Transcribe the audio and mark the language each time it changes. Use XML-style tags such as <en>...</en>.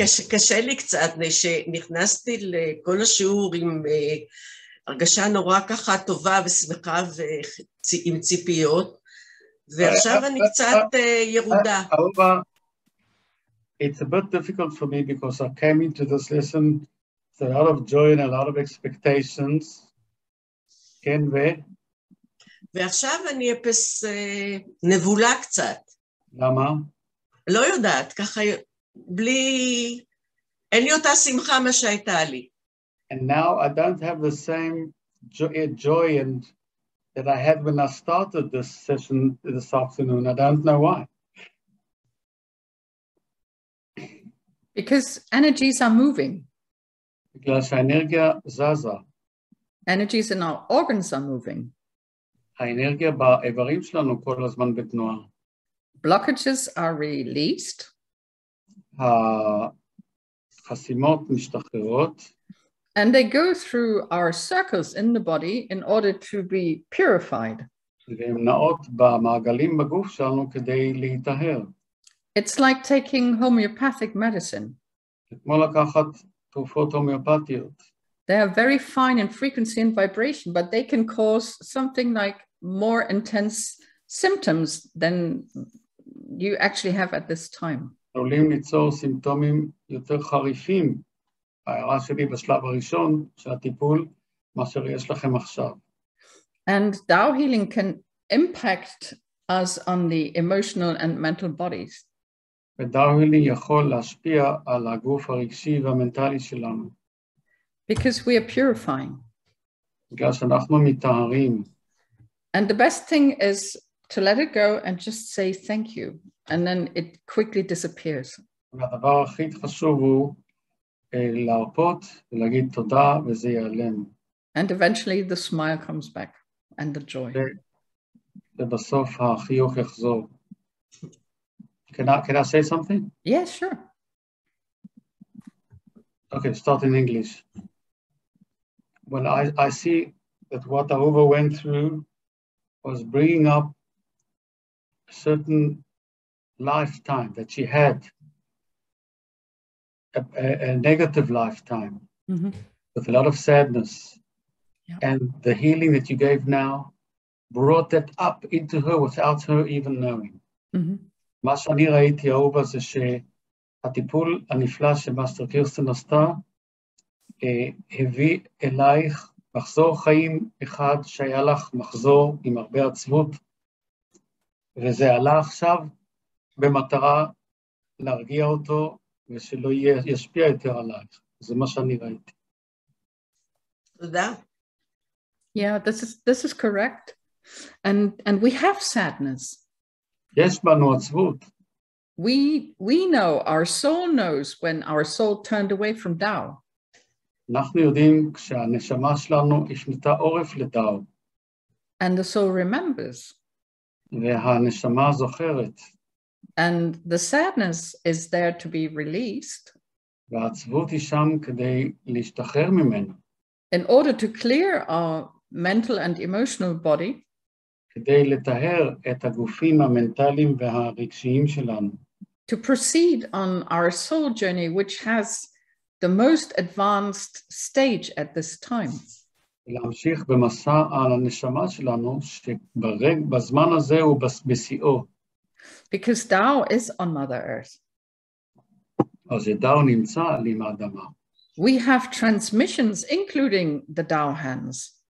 <he>קשה לי קצת, שנכנסתי לכל השיעור עם הרגשה נורא ככה טובה ושמחה ועם ציפיות, ועכשיו אני קצת ירודה.</he> <en>אהובה, it's a bit difficult for me because I came into this lesson with a lot of joy and a lot of expectations.</en> <he>כן, ועכשיו אני אפס נבולה קצת. למה? לא יודעת, ככה בלי... אין לי אותה שמחה מה שהייתה לי.</he> <en>And now I don't have the same joy and that I had when I started this session this afternoon. I don't know why. Because energies are moving.</en> <he>בגלל שהאנרגיה זזה.</he> <en>Energies in our organs are moving.</en> <he>האנרגיה באיברים שלנו כל הזמן בתנועה.</he> <en>Blockages are released.</en> <he>החסימות משתחררות.</he> <en>And they go through our circles in the body in order to be purified.</en> <he>והן נעות במעגלים בגוף שלנו כדי להיטהר.</he> <en>It's like taking homeopathic medicine.</en> <he>כמו לקחת תרופות הומאופתיות.</he> <en>They are very fine in frequency and vibration, but they can cause something like more intense symptoms than you actually have at this time.</en> <he>עלולים ליצור סימפטומים יותר חריפים, ההערה שלי בשלב הראשון של הטיפול, מאשר יש לכם עכשיו.</he> <en>And Tao healing can impact us on the emotional and mental bodies.</en> <he>ודאו הילי יכול להשפיע על הגוף הרגשי והמנטלי שלנו.</he> <en>Because we are purifying.</en> <he>בגלל שאנחנו מטהרים.</he> <en>And the best thing is to let it go and just say thank you. And then it quickly disappears.</en> <he>והדבר הכי חשוב הוא להרפות ולהגיד תודה וזה ייעלם.</he> <en>And eventually the smile comes back and the joy.</en> <he>ובסוף החיוך יחזור.</he> <en>Can I say something? Yes, sure. Okay, start in English. When I see that what Ahuva went through was bringing up a certain lifetime that she had, a negative lifetime, with a lot of sadness. Yeah. And the healing that you gave now brought that up into her without her even knowing.</en> <he>מה שאני ראיתי, אהובה, זה שהטיפול הנפלא שמאסטר קירסטן עשתה, הביא אלייך מחזור חיים אחד שהיה לך מחזור עם הרבה עצבות, וזה עלה עכשיו במטרה להרגיע אותו ושלא ישפיע יותר עלייך. זה מה שאני ראיתי. תודה.</he> <en>Yeah, this is correct. And we have sadness.</en> <he>יש בנו עצבות.</he> <en>We know, our soul knows when our soul turned away from Tao.</en> <he>אנחנו יודעים כשהנשמה שלנו הפנתה עורף לדאו.</he> <en>And the soul remembers.</en> <he>והנשמה זוכרת.</he> <en>And the sadness is there to be released.</en> <he>והעצבות היא שם כדי להשתחרר ממנו.</he> <en>In order to clear our mental and emotional body,</en> <he>כדי לטהר את הגופים המנטליים והרגשיים שלנו.</he> <en>to proceed on our soul journey, which has the most advanced stage at this time.</en> <he>להמשיך במסע על הנשמה שלנו, שבזמן הזה הוא בשיאו.</he> <en>Because Tao is on Mother Earth.</en> <he>אז דאו נמצא על עם האדמה.</he> <en>We have transmissions, including the Tao hands.</en>